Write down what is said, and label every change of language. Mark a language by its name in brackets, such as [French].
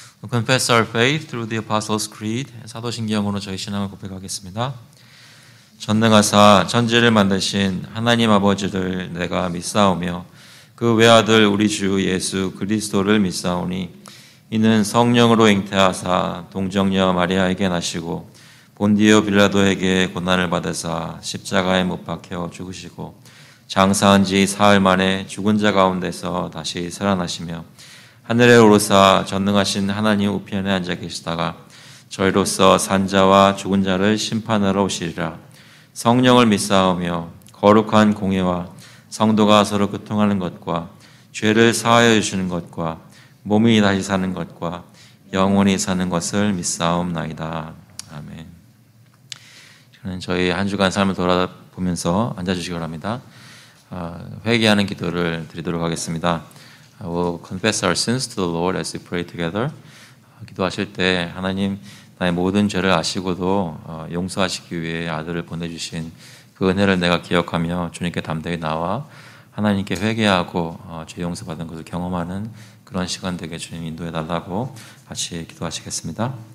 [English] Confess our faith through the Apostles' Creed. [Korean] 사도신경으로 저희 신앙을 고백하겠습니다. 전능하사 천지를 만드신 하나님 아버지를 내가 믿사오며 그 외아들 우리 주 예수 그리스도를 믿사오니 이는 성령으로 잉태하사 동정녀 마리아에게 나시고 본디오 빌라도에게 고난을 받으사 십자가에 못 박혀 죽으시고 장사한 지 사흘 만에 죽은 자 가운데서 다시 살아나시며 하늘에 오르사 전능하신 하나님 우편에 앉아 계시다가 저희로서 산자와 죽은 자를 심판하러 오시리라. 성령을 믿사오며 거룩한 공예와 성도가 서로 교통하는 것과 죄를 사하여 주시는 것과 몸이 다시 사는 것과 영원히 사는 것을 믿사옵나이다. 아멘. 저는 저희 한 주간 삶을 돌아보면서 앉아주시기 바랍니다. 회개하는 기도를 드리도록 하겠습니다. [English] We'll confess our sins to the Lord as we pray together. [Korean] 기도하실 때 하나님 나의 모든 죄를 아시고도 용서하시기 위해 아들을 보내주신 그 은혜를 내가 기억하며 주님께 담대히 나와 하나님께 회개하고 죄 용서받은 것을 경험하는 그런 시간 되게 주님 인도해 달라고 같이 기도하시겠습니다.